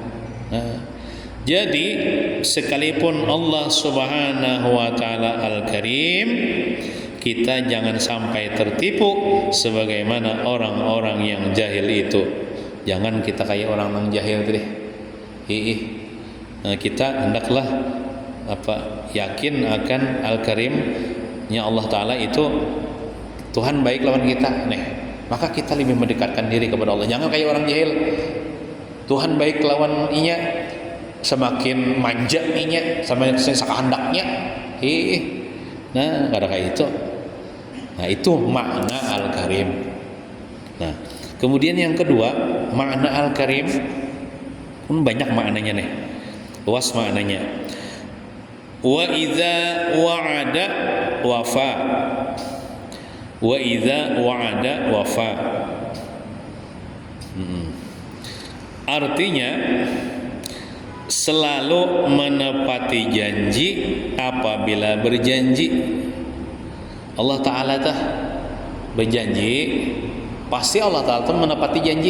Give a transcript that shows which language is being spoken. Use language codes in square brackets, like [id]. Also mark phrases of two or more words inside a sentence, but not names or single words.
[id] Jadi sekalipun Allah [ar] Subhanahu wa taala [id] Al-Karim, kita jangan sampai tertipu sebagaimana orang-orang yang jahil itu. Jangan kita kayak orang yang jahil deh. Kita hendaklah yakin akan Al-Karimnya Allah taala itu Tuhan baik lawan kita. Maka kita lebih mendekatkan diri kepada Allah. Jangan kayak orang jahil. [bjn] Tuhan baik lawan inya, semakin manja inya, semakin sakahandaknya. Nah, kada kayak itu. Nah, itu makna Al-Karim. [id] Nah, kemudian yang kedua, makna Al-Karim pun banyak maknanya nih. Luas maknanya. [ar] Wa idza wa'ada wafa. Wa idza wa'ada wafa. [id] Artinya selalu menepati janji apabila berjanji. Allah Ta'ala berjanji, pasti Allah Ta'ala menepati janji.